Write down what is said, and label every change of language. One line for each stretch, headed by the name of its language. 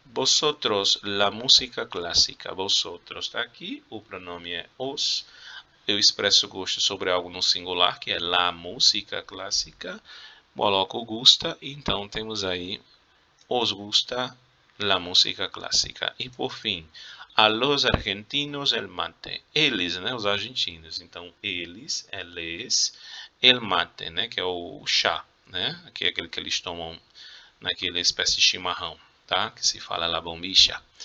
Spanish: Vosotros, la música clássica.
Portuguese: Vosotros está aqui, o pronome é os. Eu expresso gosto sobre algo no singular, que é la música clássica. Coloco o gusta, então temos aí
Spanish: os gusta la música clássica.
Portuguese: E por fim,
Spanish: a los argentinos el mate.
Portuguese: Eles, né, os argentinos. Então, eles,
Spanish: el mate,
Portuguese: né, que é o chá, né, que é aquele que eles tomam naquela espécie de chimarrão, tá? Que se fala
Spanish: la bombicha.